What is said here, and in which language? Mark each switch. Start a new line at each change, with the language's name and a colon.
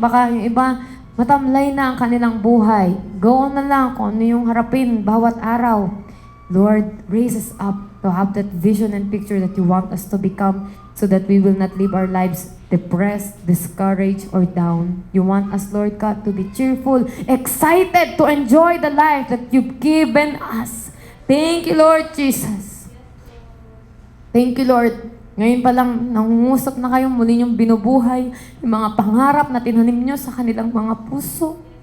Filipino: Baka yung iba, matamlay na ang kanilang buhay. Go on na lang kung ano yung harapin bawat araw.
English: Lord, raise us up to have that vision and picture that you want us to become so that we will not live our lives depressed, discouraged, or down. You want us, Lord God, to be cheerful, excited to enjoy the life that you've given us. Thank you, Lord Jesus. Thank you, Lord.
Filipino: Ngayon pa lang, nangungusap na kayong muli niyong binubuhay yung mga pangarap na tinanim niyo sa kanilang mga puso.